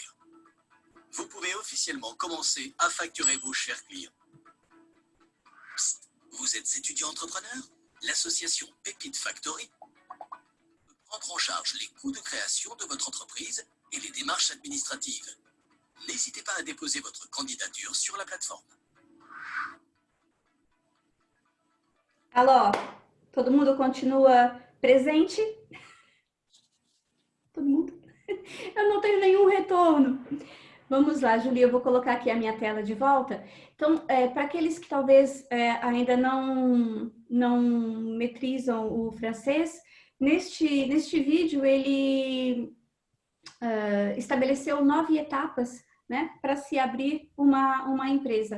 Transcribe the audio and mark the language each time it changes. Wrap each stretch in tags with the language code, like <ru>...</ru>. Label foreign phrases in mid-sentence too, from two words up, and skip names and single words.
<fr>Vous pouvez officiellement commencer à facturer vos chers clients. Psst, vous êtes Vous êtes étudiant entrepreneur? L'association Pépite Factory peut prendre en charge les coûts de création de votre entreprise et les démarches administratives. N'hésitez pas à déposer votre candidature sur la plateforme.</fr> <pt>Alô, todo mundo continua presente? Todo mundo? Eu não tenho nenhum retorno. Vamos lá, Julia, eu vou colocar aqui a minha tela de volta. Então, para aqueles que talvez ainda não metrizam o francês, neste vídeo ele estabeleceu 9 etapas, né, para se abrir uma empresa.</pt>